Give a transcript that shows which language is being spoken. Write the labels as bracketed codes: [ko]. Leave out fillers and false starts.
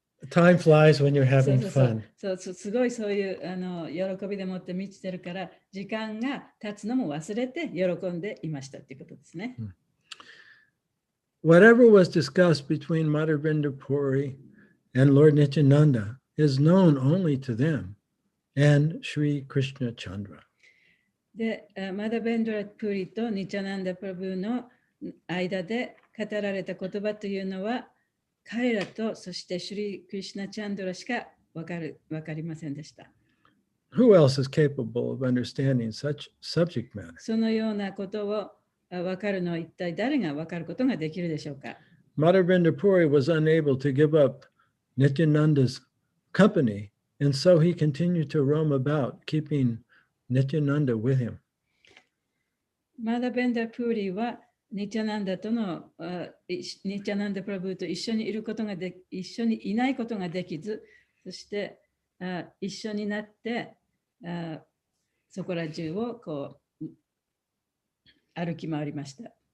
[en] Time flies when you're having fun. [ja] そうすごいそういう喜びでもって満ちてるから時間が経つのも忘れて喜んでいましたっていうことですね。 [en] Whatever was discussed between Madhvendra Puri and Lord Nityananda is known only to them and Sri Krishna Chandra. [ja] で、マダベンドラ・プリとニチャナンダ・プラブの間で語られた言葉というのは彼らとそしてシュリ・クリシュナ・チャンドラしかわかりませんでした。 [en] Who else is capable of understanding such subject matter? [ja] そのようなことをわかるのは一体誰がわかることができるでしょうか。 [en] Madhvendra Puri was unable to give up Nityananda's company, and so he continued to roam about, keeping Nityananda with him. [ja] マダベンダ・プーリーはニチャナンダとのニチャナンダ・プラブーと一緒にいることが一緒にいないことができず、そして一緒になってそこら中をこう歩き回りました。